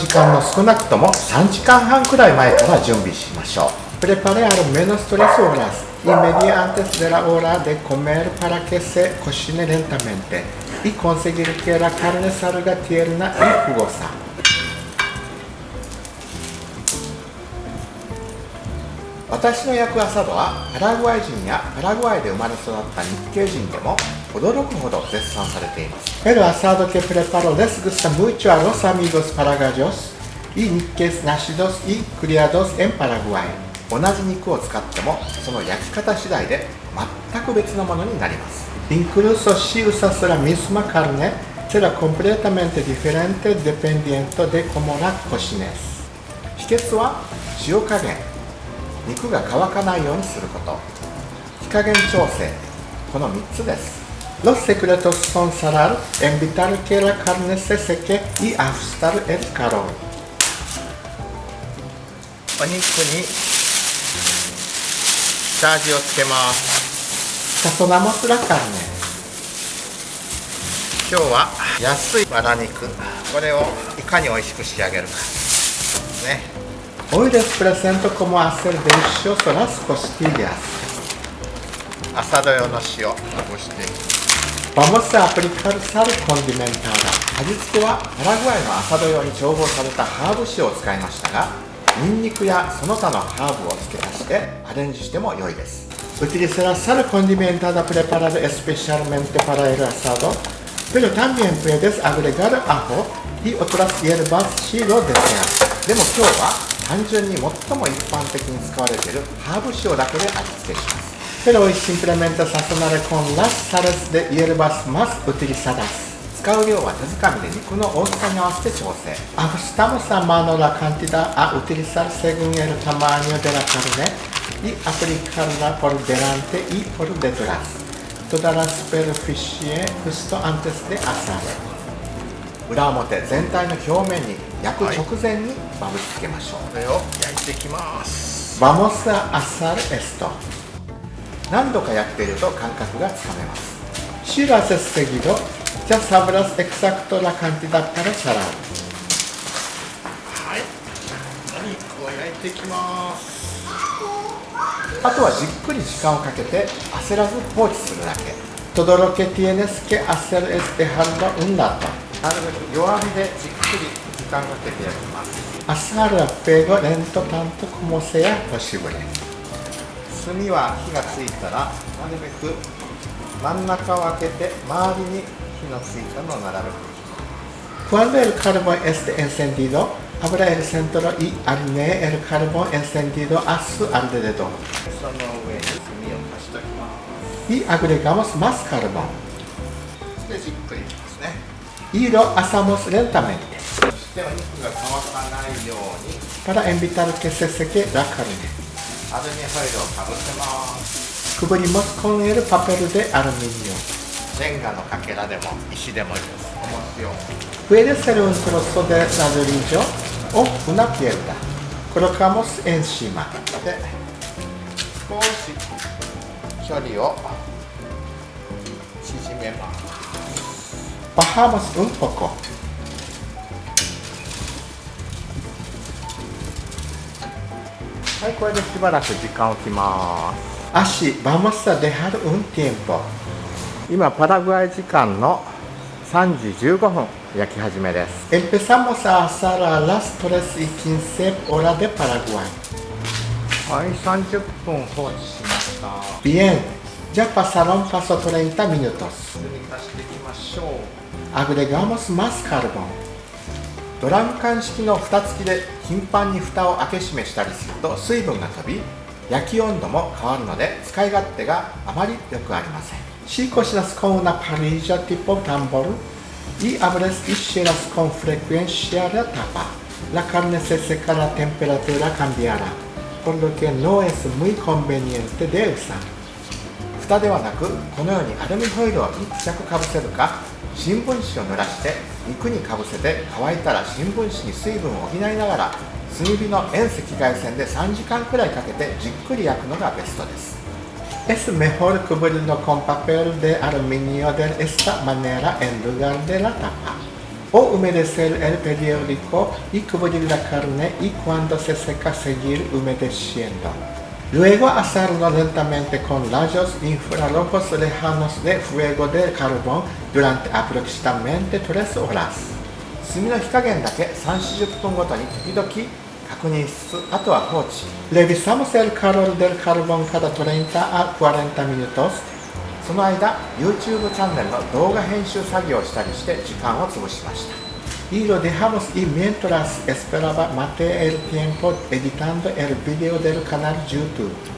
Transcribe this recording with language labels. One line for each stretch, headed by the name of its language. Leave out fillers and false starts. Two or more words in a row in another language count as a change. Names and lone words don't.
Japanese: 間の少なくとも3時間半くらい前から準備しましょう。
Spanish: Prepare al menos 3 horas y media antes de la hora de comer para que se cocine lentamente y conseguir que la carne salga tierna y jugosa。
Japanese: 私の焼くアサドはパラグアイ人やパラグアイで生まれ育った日系人でも驚くほど絶賛されています。
Spanish: El asado que preparo les gusta mucho a los amigos paraguayos y niques nacidos y criados en Paraguay。
Japanese: 同じ肉を使ってもその焼き方次第で全く別のものになります。
Spanish: Incluso si usas la misma carne, será completamente diferente dependiendo de cómo la cocines。
Japanese: 秘訣は塩加減、肉が乾かないようにすること、火加減調整、この3つです。
Spanish: Los secretos son salar, evitar que la carne se seque y ajustar el calor。
Japanese: お肉に下味をつけます。
Spanish: Sazonamos la carne。
Japanese: 今日は安いバラ肉、これをいかに美味しく仕上げるかですね。
Spanish: Hoy les presento cómo hacer delicioso las costillas。
Japanese: アサド用の塩をまぶしていきます。
Spanish: Vamos a aplicar sal condimentada。
Japanese: 味付けはパラグアイのアサド用に調合されたハーブ塩を使いましたが、ニンニクやその他のハーブを付け足してアレンジしても良いです。
Spanish: Utilizará sal condimentada preparada especialmente para el asado, pero también puedes agregar ajo y otras hierbas si lo deseas。
Japanese: でも今日は単純に最も一般的に使われているハーブ塩だけで味付けします。
Spanish: Pero hoy simplemente sazonaré con las sales de hierbas más utilizadas。
Japanese: 使う量は手づかみで肉の大きさに合わせて調整。
Spanish: Ajustamos a mano la cantidad a utilizar según el tamaño de la carne y aplicarla por delante y por detrás. Toda la superficie justo antes de asar。
Japanese: 裏表全体の表面に焼く直前にまぶしつけましょう。これを焼いていきます。
Spanish: Vamos a asar esto。
Japanese: 何度か焼っていると感覚がつかめます。
Spanish: Si lo haces seguido、ya sabrás exacto la cantidad para salar。
Japanese: はい、お肉を焼いていきます。あとはじっくり時間をかけて焦らず放置するだけ。
Spanish: Todo lo que tienes que hacer es dejarlo un rato。
Japanese: なるべく弱火でじっくり時間をかけて焼きます。
Spanish: Asar a fuego lento tanto como sea posible。
Japanese: 炭は火がついたらなるべく真ん中を開けて周りに火のついたのを並べていきます。
Spanish: Cuando el carbón esté encendido, abra el centro y alinee el carbón encendido a su alrededor。
Japanese: その上に炭を足しておきます。
Spanish: Y agregamos más carbón。
Japanese: そしてじっくりいきますね。
Spanish: Y lo asamos lentamente。
Japanese: そしてお肉が乾かないように。
Spanish: Para evitar que se seque la carne。
Japanese: アルミホイルをかぶせます。
Spanish: Cubrimos con el papel de aluminio。
Japanese: レンガのかけらでも石でもいいです。
Spanish: 重しを。Puede ser un trozo de ladrillo o una piedra。Colocamos encima。
Japanese: で、少し距離を縮めます。
Spanish: Bajamos un poco。
Japanese: はい、これでしばらく時間を置きます。
Spanish: Así vamos a dejar un tiempo。
Japanese: 今パラグアイ時間の3時15分焼き始めです。
Spanish: Empezamos a asar a las 3:15 hora de Paraguay。
Japanese: はい、30分放置しました。Bien。
Spanish: Ya pasaron paso 30 minutos. Agregamos más carbón.
Japanese: ドラム缶式の蓋付きで頻繁に蓋を開け閉めしたりすると水分が飛び、焼き温度も変わるので使い勝手があまり良くありません。
Spanish: Si cocinas con una parrilla tipo tambor y abres y cierras con frecuencia la tapa, la carne se secará a temperatura cambiará, por lo que no es muy conveniente de usar.
Japanese: 蓋ではなく、このようにアルミホイルを1着かぶせるか、新聞紙を濡らして肉にかぶせて乾いたら新聞紙に水分を補いながら炭火の遠赤外線で3時間くらいかけてじっくり焼くのがベストです。
Spanish: Es mejor cubrirlo con papel de aluminio de esta manera en lugar de la tapa. O humedecer el periódico y cubrir la carne y cuando se seca seguir humedeciendo. Luego asarlo lentamente con rayos infrarrojos lejanos de fuego de carbón durante aproximadamente 3 horas.
Japanese: 炭の火加減だけ3、40分ごとに時々確認しつつ、あとは放置。
Spanish: Revisamos el calor del carbón cada 30 a 40 minutos.
Japanese: その間、YouTube チャンネルの動画編集作業をしたりして時間を潰しました。
Spanish: Y lo dejamos y mientras esperaba maté el tiempo editando el video del canal YouTube.